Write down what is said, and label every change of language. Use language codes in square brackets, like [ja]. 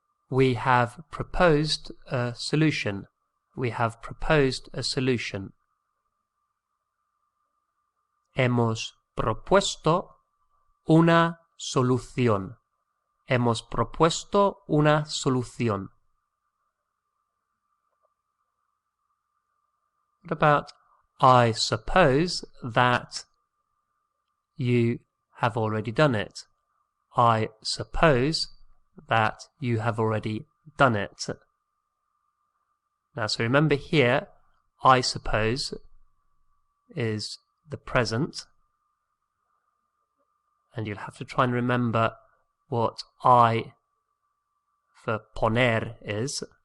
[en] We have proposed a solution. We have proposed a solution. [es] Hemos propuesto una solución. Hemos propuesto una solución. [en] What about I suppose that you have already done it? I suppose that you have already done it. Now, so remember here, I suppose is the present, and you'll have to try and remember what I for poner is.